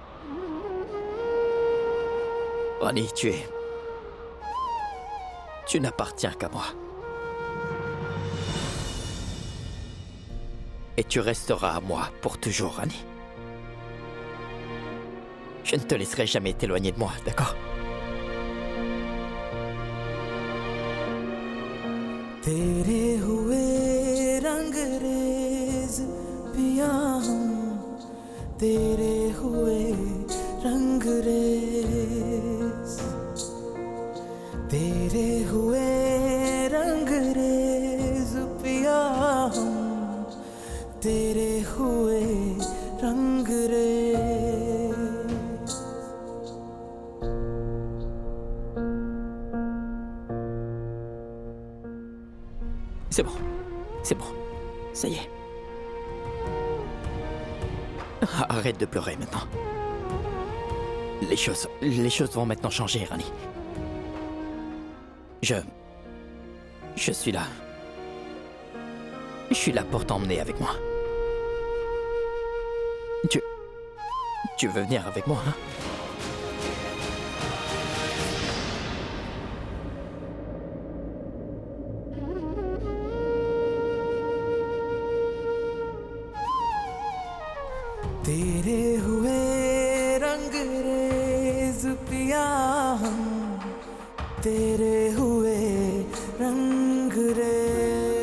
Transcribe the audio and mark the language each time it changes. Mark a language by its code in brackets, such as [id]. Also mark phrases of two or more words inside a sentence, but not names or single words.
[fr] Rani, tu n'appartiens qu'à moi. Et tu resteras à moi pour toujours, Rani. Je ne te laisserai jamais t'éloigner de moi, d'accord? [hi] तेरे हुए रंगरेज पिया हम तेरे हुए रंगरेज तेरे हुए रंगरेज पिया हम तेरे हुए रंगरेज [fr] C'est bon, ça y est. Arrête de pleurer maintenant. Les choses vont maintenant changer, Rani. Je suis là. Je suis là pour t'emmener avec moi. Tu veux venir avec moi, hein? [hi] तेरे हुए रंगरेज पिया हम तेरे हुए रंगरेज